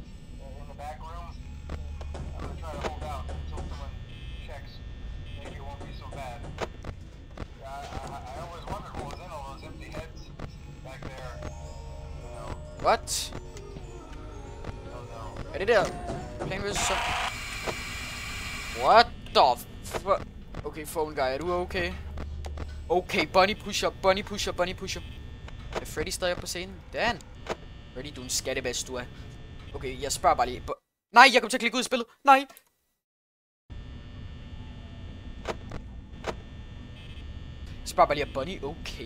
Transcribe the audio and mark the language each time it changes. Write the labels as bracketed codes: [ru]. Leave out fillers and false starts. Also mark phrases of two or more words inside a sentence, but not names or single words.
[en] What? [da] Er det der? Plan vs. så? [en] What the fuck? Okay, phone guy, [da] er du okay? [en] Okay, bunny pusher, bunny pusher, bunny pusher. [da] Er Freddy stadig på scenen? Dan! Freddy, du er en skattebæst, du er. Okay, jeg spørger bare lige. Nej, jeg kom til at klikke ud i spillet. Nej! Jeg spørger bare lige, er Bunny okay?